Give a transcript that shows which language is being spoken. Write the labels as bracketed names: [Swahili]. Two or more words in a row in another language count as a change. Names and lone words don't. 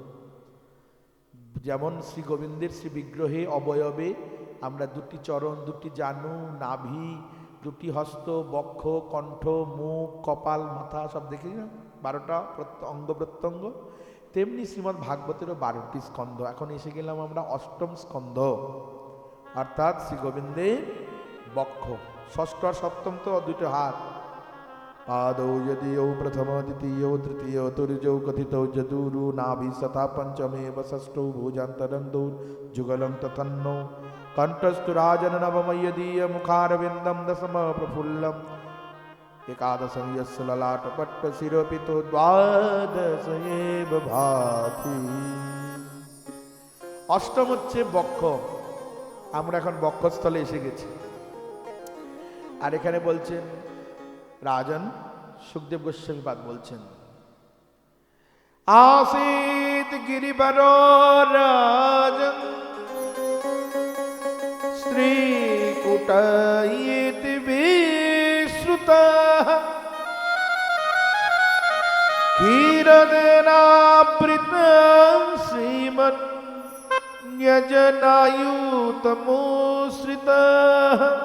[Bangla] যেমন শ্রী গোবিন্দের শ্রী বিগ্রহে অবয়বে আমরা 2টি চরণ, 2টি জানু, নাভি, 2টি হস্ত, বক্ষ, কণ্ঠ, মুখ, কপাল, মাথা সব দেখি না, 12টা অঙ্গ প্রত্যঙ্গ। তেমনি শ্রীমদ্ ভাগবতেরও 12টি স্কন্ধ। এখন এসে গেলাম আমরা 8ম স্কন্ধ, অর্থাৎ শ্রী গোবিন্দের বক্ষ। 6ষ্ঠ আর 7ম তো 2টো হাত। [Sanskrit] पादौ यदीयौ प्रथमो द्वितीयौ तृतीयौ तुर्यौ कथितौ जदूरु नाभि सता पंचमेव षष्ठौ भुजान्तरन्दौ जुगलं तथन्नौ कंठस्तु राजननवमयदीय मुखारविन्दं दशम प्रफुल्लम् एकादशं यस्य ललाटपट्टशिरोपितो द्वादश एव भाति। [Bangla] অষ্টম হচ্ছে বক্ষ। আমরা এখন বক্ষস্থলে এসে গেছি। আর এখানে বলছেন রাজন সুখদেব গোস্বামীপাদ বলছেন, [Sanskrit] आसीत गिरिवरो राजन् स्त्रीकूटयेति विश्रुतः क्षीरदेनावृतं श्रीमन् न्यजनायुतमोश्रितः।